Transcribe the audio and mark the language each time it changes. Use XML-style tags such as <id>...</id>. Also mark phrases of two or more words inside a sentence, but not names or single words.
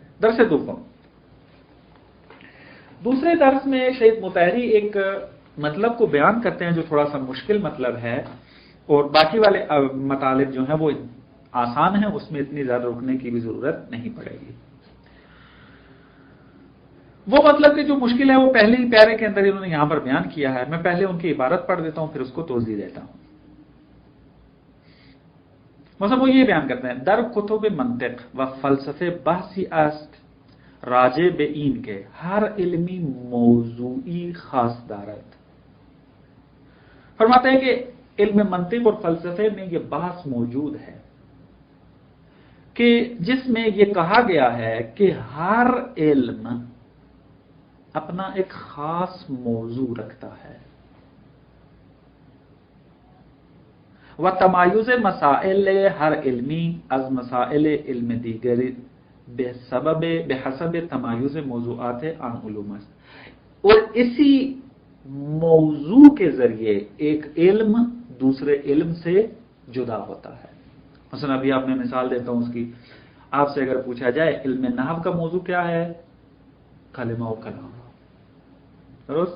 <ur>درس دوم، دوسرے درس میں شیخ مطہری ایک مطلب کو بیان کرتے ہیں جو تھوڑا سا مشکل مطلب ہے، اور باقی والے مطالب جو ہیں وہ آسان ہیں، اس میں اتنی زیادہ رکنے کی بھی ضرورت نہیں پڑے گی۔ وہ مطلب کہ جو مشکل ہے وہ پہلے ہی پیارے کے اندر انہوں نے یہاں پر بیان کیا ہے، میں پہلے ان کی عبارت پڑھ دیتا ہوں پھر اس کو توضیح دیتا ہوں۔ مثلا وہ یہ بیان کرتے ہیں،</ur> <fa>در کتب منطق و فلسفے بحثی است راجع به این کے ہر علمی موضوعی خاص دارد۔</fa> <ur>فرماتے ہیں کہ علم منطق اور فلسفے میں یہ بحث موجود ہے کہ جس میں یہ کہا گیا ہے کہ ہر علم اپنا ایک خاص موضوع رکھتا ہے،</ur> <fa>و تمایز مسائل ہر علمی از مسائل علم دیگر بحسب تمایز موضوعات عن علوم است،</fa> <ur>اور اسی موضوع کے ذریعے ایک علم دوسرے علم سے جدا ہوتا ہے۔ مثلا ابھی آپ میں مثال دیتا ہوں اس کی، آپ سے اگر پوچھا جائے علم نحو کا موضوع کیا ہے؟ کلمہ و کلام، درست؟</ur>